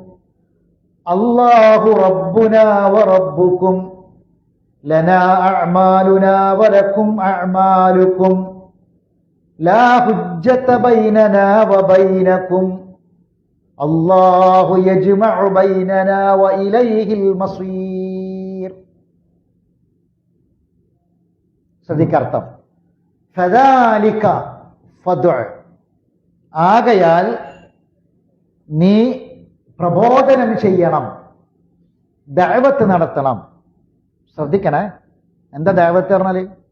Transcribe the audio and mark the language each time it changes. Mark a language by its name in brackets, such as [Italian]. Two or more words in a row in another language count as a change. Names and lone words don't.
[Arabic] الله ربنا وربكم لنا أعمالنا ولكم أعمالكم لا حجة بيننا وبينكم الله يجمع بيننا وإليه المصير. [Malayalam] ശ്രദ്ധിക്കർത്ഥം. [Arabic] فلذلك فادع, [Malayalam] ആകയാൽ നീ പ്രബോധനം ചെയ്യണം, ദഅവത്ത് നടത്തണം. ശ്രദ്ധിക്കണേ, എന്താ ദഅവത്ത് പറഞ്ഞാല്?